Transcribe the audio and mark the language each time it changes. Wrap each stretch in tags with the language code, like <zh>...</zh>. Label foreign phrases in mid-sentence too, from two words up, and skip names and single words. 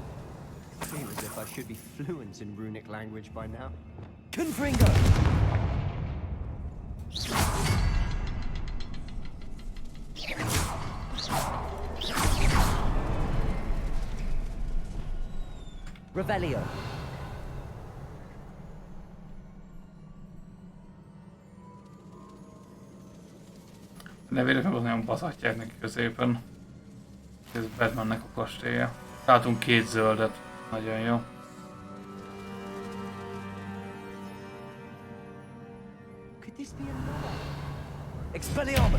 <en>Seems as if I should be fluent in runic language by now. Confringo. Revelio.</en> <hu>Ne véletlenül nagyon baszhatják neki középen. Ez Batmannek a kastélya. Látunk 2 zöldet. Nagyon jó.</hu> <en>Could this be another? Expelliarmus!</en>